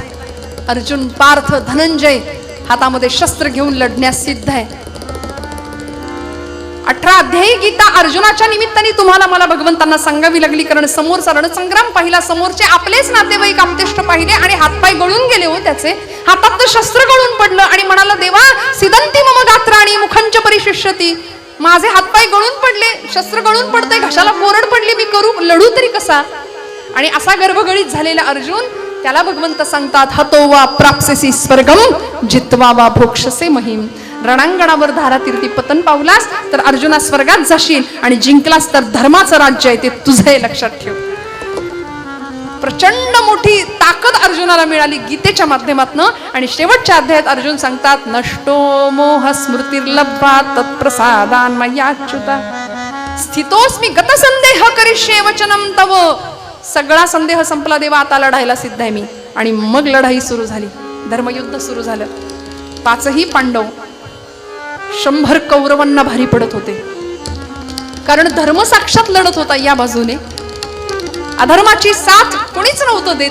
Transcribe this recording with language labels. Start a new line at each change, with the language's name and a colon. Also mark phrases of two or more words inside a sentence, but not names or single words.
Marathi: अर्जुन, पार्थ, धनंजय हातामध्ये शस्त्र घेऊन लढण्यास सिद्ध आहे. 18 अध्यायी गीता अर्जुनाच्या निमित्ताने तुम्हाला मला भगवंतांना सांगावी लागली, कारण समोरचा रणसंग्राम पाहिला, समोरचे आपलेच नातेवाईक आपतेष्ट पाहिले आणि हातपाय गळून गेले हो त्याचे. हातात शस्त्र गळून पडलं आणि म्हणाला,
Sanskrit: देवा सिदंती मम गात्राणी मुखंच परिशिष्यती.
Marathi: माझे हातपाय गळून पडले, शस्त्र गळून पडते, घशाला कोरड पडली, मी करू लढू तरी कसा. आणि असा गर्भगळीत झालेला अर्जुन, त्याला भगवंत सांगतात,
Sanskrit: हतो वा प्राप्स्यसि स्वर्गम जित्वा वा भोक्षसे महिम.
Marathi: रणांगणावर धारातीर्थी पतन पावलास तर अर्जुना स्वर्गात जाशील, आणि जिंकलास तर धर्माचं राज्य आहे ते तुझं आहे, लक्षात ठेव. प्रचंड मोठी ताकद अर्जुनाला मिळाली गीतेच्या माध्यमातून. आणि शेवटच्या अध्यायात अर्जुन सांगतात,
Sanskrit: नष्टो मोह स्मृतिर्लब्ध्वा तत्प्रसादान मय्याच्युता स्थितोस्मि गतसंदेह करिष्ये वचनं तव.
Marathi: सगळा संदेह संपला देवा, आता लढायला सिद्ध आहे मी. आणि मग लढाई सुरू झाली, धर्मयुद्ध सुरू झालं. 5ही पांडव 100 कौरवांना भारी पडत होते, कारण धर्म साक्षात लढत होता या बाजूने, अधर्माची साथ कोणीच नव्हतं देत.